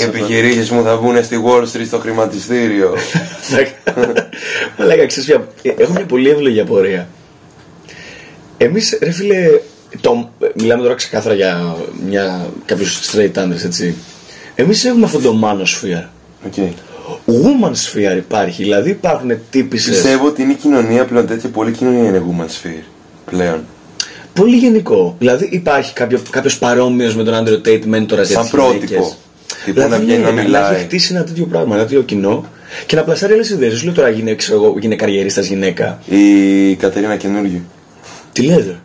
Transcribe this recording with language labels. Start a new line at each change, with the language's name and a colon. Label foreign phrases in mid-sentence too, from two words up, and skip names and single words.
Greek: Οι επιχειρήσεις μου θα βγουν στη Wall Street στο χρηματιστήριο. Μαλάκα, ξέρεις πια, έχω μια πολύ εύλογη απορία. Εμείς, ρε φίλε, μιλάμε τώρα ξεκάθαρα για κάποιους straight άντρες, έτσι. Εμείς έχουμε αυτό το manosphere.
English: Woman sphere
Greek: υπάρχει, δηλαδή υπάρχουν τύπισσες. Πιστεύω ότι είναι η κοινωνία πλέον τέτοια, πολύ κοινωνία είναι
English: woman sphere
Greek: πλέον. Πολύ γενικό. Δηλαδή υπάρχει κάποιος παρόμοιος με τον Άντριο Τέιτ μέντορα για τις γυναίκες. Σαν πρότυπο. Δηλαδή να βγαίνει να μιλάει. Να έχει χτίσει ένα τέτοιο πράγμα, ένα τέτοιο κοινό και να πλασάρει άλλες ιδέες. Σου λέω τώρα γίνε καριερίστας γυναίκα. Η Κατερίνα Καινούργιου. Τι λέτε?